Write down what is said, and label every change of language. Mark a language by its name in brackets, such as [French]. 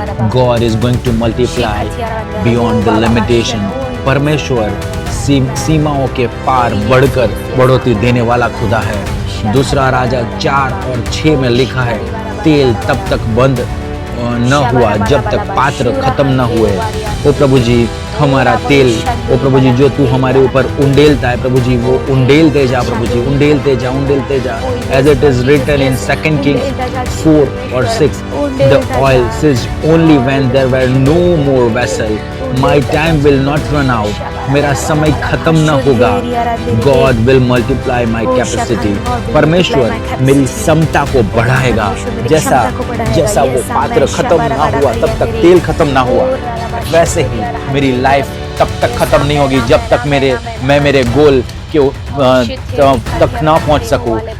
[English] God is going to multiply beyond the limitation. [Hindi] परमेश्वर सीमाओं के पार बढ़कर बढ़ोतरी देने वाला खुदा है। दूसरा राजा 4:6 में लिखा है, तेल तब तक बंद न हुआ जब तक पात्र खत्म न हुए। ओ प्रभु जी, हमारा तेल, ओ प्रभु जी, जो तू हमारे ऊपर उंडेलता है प्रभु जी, वो उंडेलते जा प्रभु जी, उंडेलते जा। [English] As it is written in 2 Kings 4:6, the oil says only when there were no more vessel, my time will not run out. [Hindi] मेरा समय खत्म न होगा। [English] God will multiply my capacity. [Hindi] परमेश्वर मेरी क्षमता को बढ़ाएगा। जैसा वो पात्र खत्म ना हुआ तब तक तेल खत्म ना हुआ, वैसे ही मेरी लाइफ तब तक खत्म नहीं होगी जब तक मैं मेरे गोल के तक ना पहुंच सकूं।